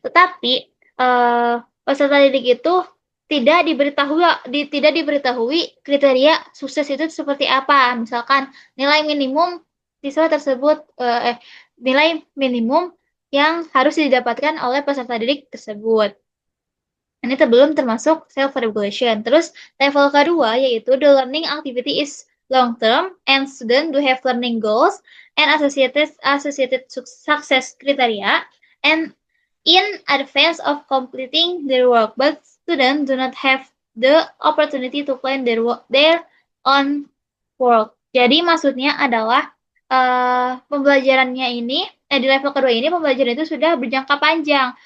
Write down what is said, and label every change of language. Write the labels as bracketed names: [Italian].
[Indonesian] Tetapi peserta didik itu tidak diberitahui kriteria sukses itu seperti apa. Misalkan nilai minimum siswa tersebut nilai minimum yang harus didapatkan oleh peserta didik tersebut. Ini belum termasuk self-regulation. [English] Terus level kedua yaitu the learning activity is long term and student do have learning goals and associated success criteria and in advance of completing their work, but students do not have the opportunity to plan their own work. [Indonesian] Jadi maksudnya adalah pembelajarannya ini, di level kedua ini pembelajaran itu sudah berjangka panjang.